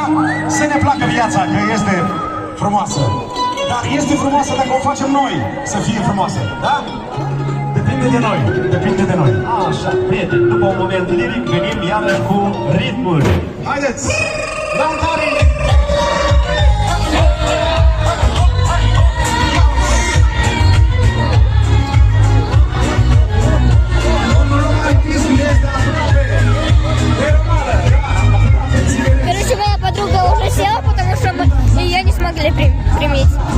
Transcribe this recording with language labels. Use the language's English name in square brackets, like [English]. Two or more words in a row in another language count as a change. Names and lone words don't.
[Romanian] Să ne placă viața, că este frumoasă. Dar este frumoasă dacă o facem noi să fie frumoasă, da? Depinde de noi, depinde de noi. Așa, prieteni, după un moment liric venim iarăși cu ritmul. Haideți! Lautare! [Russian] Короче, моя подруга уже села, потому что мы ее не смогли приметь.